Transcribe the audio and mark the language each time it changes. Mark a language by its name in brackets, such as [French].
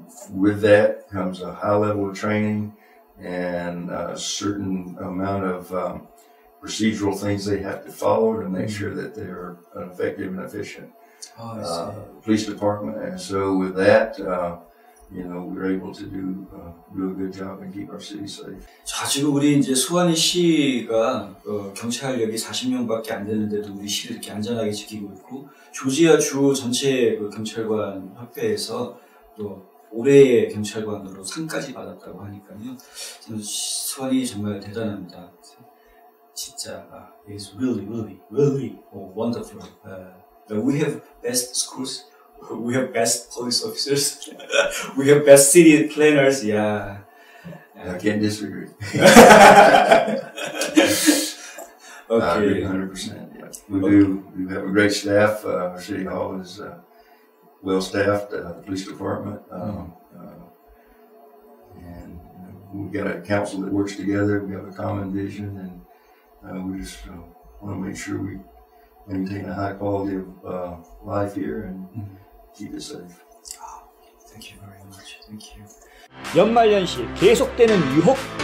[English] With that comes a high level of training and a certain amount of procedural things they have to follow to make sure that they're an effective and efficient police department. And so with that, you know, we're able to do a good job and keep our city safe. [Korean] 자, 지금 우리 이제 스와니시가 경찰력이 40명밖에 안 되는데도 우리 시를 이렇게 안전하게 지키고 있고, 조지아 주 전체 그 경찰관 협회에서 또 올해의 경찰관으로 상까지 받았다고 하니까요. 스와니 정말 대단합니다. [English] 진짜 it's really wonderful. We have best schools. We have best police officers. We have best city planners. Yeah. I can't disagree. Okay. I agree 100%. Yeah. We have a great staff. Our city hall is well staffed. The police department, and we've got a council that works together. We have a common vision, and we just want to make sure we maintain a high quality of life here and keep it safe. Thank you very much. Thank you. [Korean] 연말연시 계속되는 유혹?